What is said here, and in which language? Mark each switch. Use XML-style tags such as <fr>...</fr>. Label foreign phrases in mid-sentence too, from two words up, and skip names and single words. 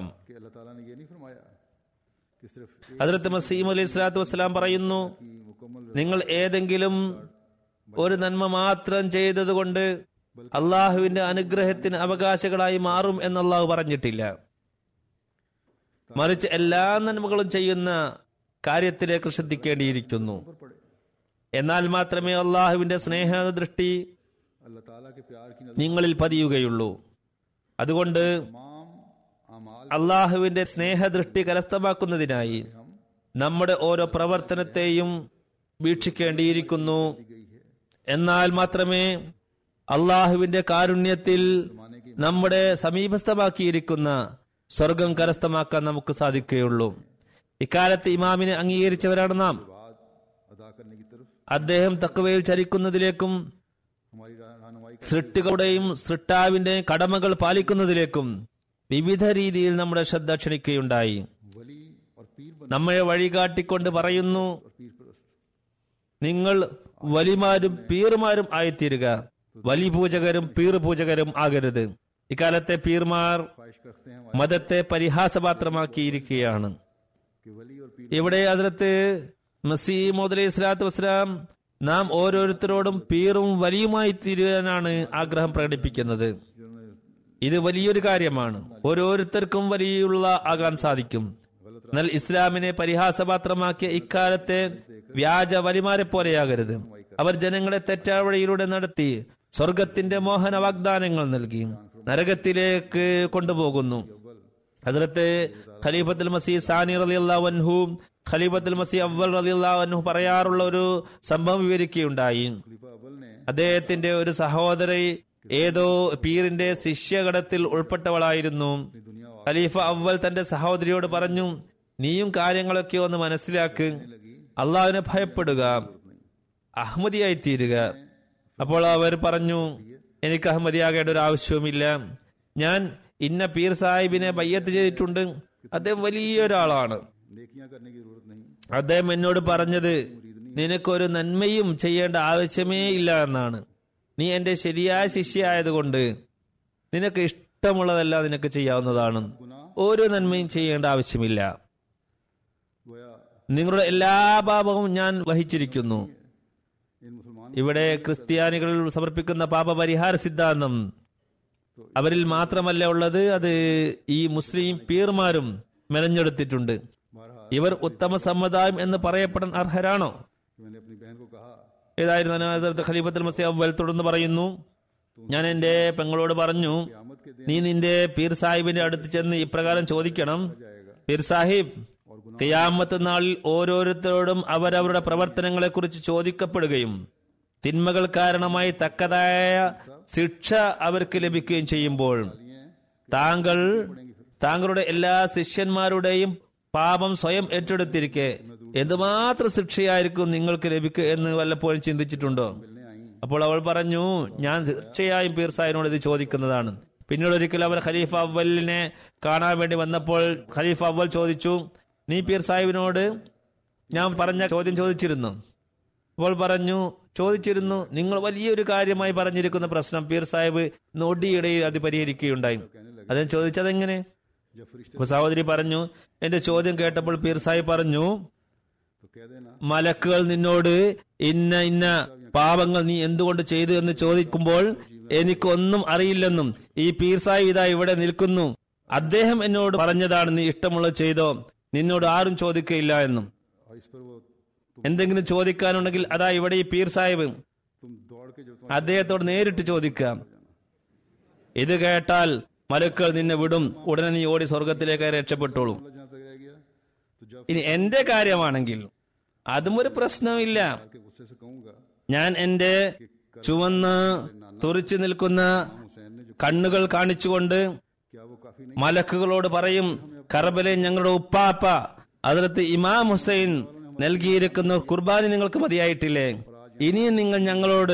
<hi>कि अल्लाह ताला ने ये नहीं फरमाया कि सिर्फ एक</hi> <ml>ഹദ്റത്ത് മസീഹ്</ml> <ar>عليه الصلاة والسلام</ar> <ml>പറയുന്നു,</ml> <hi>की मुकम्मल</hi> <ml>നിങ്ങൾ ഏതെങ്കിലും ഒരു നന്മ മാത്രം ചെയ്തതുകൊണ്ട് അള്ളാഹുവിന്റെ അനുഗ്രഹത്തിന് അവകാശികളായി മാറും എന്ന് അള്ളാഹു പറഞ്ഞിട്ടില്ല. മറിച്ച് എല്ലാ നന്മകളും ചെയ്യുന്ന കാര്യത്തിലേക്ക് ശ്രദ്ധിക്കേണ്ടിയിരിക്കുന്നു.</ml> <hi>पर पड़े।</hi> <ml>എന്നാൽ മാത്രമേ അള്ളാഹുവിന്റെ സ്നേഹദൃഷ്ടി</ml> <hi>अल्लाह ताला के प्यार की नजर</hi> <ml>നിങ്ങളിൽ പതിയുകയുള്ളൂ. അതുകൊണ്ട്</ml> <hi>तमाम अमाल</hi> <ml>അള്ളാഹുവിന്റെ സ്നേഹദൃഷ്ടി കരസ്ഥമാക്കുന്നതിനായി നമ്മുടെ ഓരോ പ്രവർത്തനത്തെയും വീക്ഷിക്കേണ്ടിയിരിക്കുന്നു.</ml> <hi>गई है।</hi> <ml>എന്നാൽ മാത്രമേ അള്ളാഹുവിന്റെ കാരുണ്യത്തിൽ നമ്മുടെ സമീപസ്ഥമാക്കിയിരിക്കുന്ന സ്വർഗം കരസ്ഥമാക്കാൻ നമുക്ക് സാധിക്കുകയുള്ളൂ. ഇക്കാലത്ത് ഇമാമിനെ അംഗീകരിച്ചവരാണ് നാം.</ml> <hi>बाद अदा करने की तरफ</hi> <ml>അദ്ദേഹം തഖ്വയിൽ ചരിക്കുന്നതിലേക്കും</ml> <hi>हमारी रहनुमाई कर</hi> <ml>സൃഷ്ടികളുടെയും സൃഷ്ടാവിന്റെയും കടമകൾ പാലിക്കുന്നതിലേക്കും വിവിധ രീതിയിൽ നമ്മുടെ ശ്രദ്ധ ക്ഷണിക്കുകയുണ്ടായി.</ml> <hi>वली और पीर बन</hi> <ml>നമ്മളെ വഴികാട്ടിക്കൊണ്ട് പറയുന്നു,</ml> <hi>और पीर परस्त</hi> <ml>നിങ്ങൾ വലിമാരും പീറുമാരും ആയിത്തീരുക, വലി പൂജകരും പീർ പൂജകരും ആകരുത്. ഇക്കാലത്തെ പീർമാർ</ml> <hi>ख्वाहिश रखते हैं</hi> <ml>മതത്തെ പരിഹാസപാത്രമാക്കിയിരിക്കുകയാണ്.</ml> <hi>कि वली और पीर</hi> <ml>ഇവിടെ ഹദ്റത്ത് മസീഹ് മൗഊദ്</ml> <ar>عليه الصلاة والسلام</ar> <ml>നാം ഓരോരുത്തരോടും പീറും വലിയുമായി തീരുവാനാണ് ആഗ്രഹം പ്രകടിപ്പിക്കുന്നത്. ഇത് വലിയൊരു കാര്യമാണ്. ഓരോരുത്തർക്കും വലിയുള്ള ആകാൻ സാധിക്കും. എന്നാൽ ഇസ്ലാമിനെ പരിഹാസപാത്രമാക്കിയ ഇക്കാലത്തെ വ്യാജ വലിമാരെ പോലെയാകരുത്. അവർ ജനങ്ങളെ തെറ്റായ വഴിയിലൂടെ നടത്തി സ്വർഗത്തിന്റെ മോഹന വാഗ്ദാനങ്ങൾ നൽകി നരകത്തിലേക്ക് കൊണ്ടുപോകുന്നു. ഹദ്റത്ത് ഖലീഫത്തുൽ മസീഹ് സാനി</ml> <ar>رضي الله عنه</ar> <ml>ഖലീഫത്തുൽ മസീഹ് അവ്വൽ</ml> <ar>رضي الله عنه</ar> <ml>പറയാറുള്ള ഒരു സംഭവം വിവരിക്കുകയുണ്ടായി.</ml> <hi>खलीफा अव्वल ने</hi> <ml>അദ്ദേഹത്തിന്റെ ഒരു സഹോദരി ഏതോ പീറിന്റെ ശിഷ്യഗണത്തിൽ ഉൾപ്പെട്ടവളായിരുന്നു.</ml> <hi>दुनिया</hi> <ml>ഖലീഫ അവ്വൽ തന്റെ സഹോദരിയോട് പറഞ്ഞു, നീയും കാര്യങ്ങളൊക്കെ ഒന്ന് മനസ്സിലാക്ക്, അള്ളാഹുവിനെ ഭയപ്പെടുക, അഹമ്മദിയായി തീരുക. അപ്പോൾ അവർ പറഞ്ഞു, എനിക്ക് അഹമ്മദിയാകേണ്ട ഒരു ആവശ്യവുമില്ല. ഞാൻ ഇന്ന പീർ സാഹിബിനെ ബയ്യത്ത് ചെയ്തിട്ടുണ്ട്. അദ്ദേഹം വലിയൊരാളാണ്.</ml> <hi>नेकियां करने की जरूरत नहीं।</hi> <ml>അദ്ദേഹം എന്നോട് പറഞ്ഞത്, നിനക്കൊരു നന്മയും ചെയ്യേണ്ട ആവശ്യമേ ഇല്ല എന്നാണ്. നീ എന്റെ ശരിയായ ശിഷ്യയായതുകൊണ്ട് നിനക്ക് ഇഷ്ടമുള്ളതെല്ലാം നിനക്ക് ചെയ്യാവുന്നതാണ്. ഒരു നന്മയും ചെയ്യേണ്ട ആവശ്യമില്ല.</ml> <hi>गोया</hi> <ml>നിങ്ങളുടെ എല്ലാ പാപവും ഞാൻ വഹിച്ചിരിക്കുന്നു.</ml> <hi>इन मुसलमान</hi> <ml>ഇവിടെ ക്രിസ്ത്യാനികൾ സമർപ്പിക്കുന്ന പാപപരിഹാര സിദ്ധാന്തം അവരിൽ മാത്രമല്ല ഉള്ളത്, അത് ഈ മുസ്ലിം പീർമാരും മെനഞ്ഞെടുത്തിട്ടുണ്ട്.</ml> <hi>बहरहाल</hi> <ml>ഇവർ ഉത്തമ സമുദായം എന്ന് പറയപ്പെടാൻ അർഹരാണോ?</ml> <hi>कि मैंने अपनी बहन को कहा</hi> <ml>ഏതായിരുന്നാലും ഹസ്രത്ത് ഖലീഫത്തുൽ മസീഹ് അവ്വൽ തുടർന്ന് പറയുന്നു, ഞാൻ എന്റെ പെങ്ങളോട് പറഞ്ഞു,</ml> <hi>क़यामत के दिन</hi> <ml>നീ നിന്റെ പീർ സാഹിബിന്റെ അടുത്ത് ചെന്ന് ഇപ്രകാരം ചോദിക്കണം,</ml> <hi>जाएगा</hi> <ml>പീർ സാഹിബ്, ഖിയാമത്ത് നാളിൽ ഓരോരുത്തരോടും അവരവരുടെ പ്രവർത്തനങ്ങളെ കുറിച്ച് ചോദിക്കപ്പെടുകയും തിന്മകൾ കാരണമായി തക്കതായ ശിക്ഷ അവർക്ക് ലഭിക്കുകയും ചെയ്യുമ്പോൾ താങ്കളുടെ എല്ലാ ശിഷ്യന്മാരുടെയും പാപം സ്വയം ഏറ്റെടുത്തിരിക്കെ എന്തുമാത്രം ശിക്ഷയായിരിക്കും നിങ്ങൾക്ക് ലഭിക്കുക എന്ന് വല്ലപ്പോഴും ചിന്തിച്ചിട്ടുണ്ടോ?</ml> <hi>मिलने आई</hi> <ml>അപ്പോൾ അവൾ പറഞ്ഞു, ഞാൻ തീർച്ചയായും പീർ സാഹിബിനോട് ഇത് ചോദിക്കുന്നതാണ്. പിന്നീട് ഒരിക്കൽ അവർ ഖലീഫ അവ്വലിനെ കാണാൻ വേണ്ടി വന്നപ്പോൾ ഖലീഫ അവ്വൽ ചോദിച്ചു, നീ പീർ സാഹിബിനോട് ഞാൻ പറഞ്ഞ ചോദ്യം ചോദിച്ചിരുന്നു? അപ്പോൾ പറഞ്ഞു, ചോദിച്ചിരുന്നു, നിങ്ങൾ വലിയൊരു കാര്യമായി പറഞ്ഞിരിക്കുന്ന പ്രശ്നം പീർ സാഹിബ് നൊടിയിടയിൽ അത് പരിഹരിക്കുകയുണ്ടായി. അദ്ദേഹം ചോദിച്ചതെങ്ങനെ?</ml> <hi>जब फरिश्ते</hi> <ml>അപ്പൊ സഹോദരി പറഞ്ഞു, എന്റെ ചോദ്യം കേട്ടപ്പോൾ പീർ സാഹിബ് പറഞ്ഞു,</ml> <hi>तो कह देना</hi> <ml>മലക്കുകൾ നിന്നോട് ഇന്ന ഇന്ന പാപങ്ങൾ നീ എന്തുകൊണ്ട് ചെയ്തു എന്ന് ചോദിക്കുമ്പോൾ എനിക്കൊന്നും അറിയില്ലെന്നും ഈ പീർ സാഹിബ് ഇതാ ഇവിടെ നിൽക്കുന്നു, അദ്ദേഹം എന്നോട് പറഞ്ഞതാണ് നീ ഇഷ്ടമുള്ളത് ചെയ്തോ, നിന്നോട് ആരും ചോദിക്കയില്ല എന്നും.</ml> <hi>और इस पर वो</hi> <ml>എന്തെങ്കിലും ചോദിക്കാനുണ്ടെങ്കിൽ അതാ ഇവിടെ ഈ പീർ സാഹിബ്,</ml> <hi>तुम दौड़ के जब</hi> <ml>അദ്ദേഹത്തോട് നേരിട്ട് ചോദിക്കാം. ഇത് കേട്ടാൽ മലക്കുകൾ നിന്നെ വിടും, ഉടനെ നീ ഓടി സ്വർഗത്തിലേക്ക് രക്ഷപ്പെട്ടോളൂ.</ml> <hi>तुम्हारा जहाँ तक रह गया तो जब</hi> <ml>ഇനി എന്റെ കാര്യമാണെങ്കിൽ അതും ഒരു പ്രശ്നമില്ല.</ml> <hi>के गुस्से से कहूंगा</hi> <ml>ഞാൻ എന്റെ ചുവന്ന് തുറിച്ചു നിൽക്കുന്ന</ml> <hi>हुसैन ने जो</hi> <ml>കണ്ണുകൾ കാണിച്ചുകൊണ്ട്</ml> <hi>क्या वो काफी नहीं</hi> <ml>മലക്കുകളോട് പറയും, കർബലെ ഞങ്ങളുടെ ഉപ്പാപ്പ അതിലത്ത് ഇമാം ഹുസൈൻ നൽകിയിരിക്കുന്ന കുർബാനി നിങ്ങൾക്ക് മതിയായിട്ടില്ലേ? ഇനിയും നിങ്ങൾ ഞങ്ങളോട്</ml>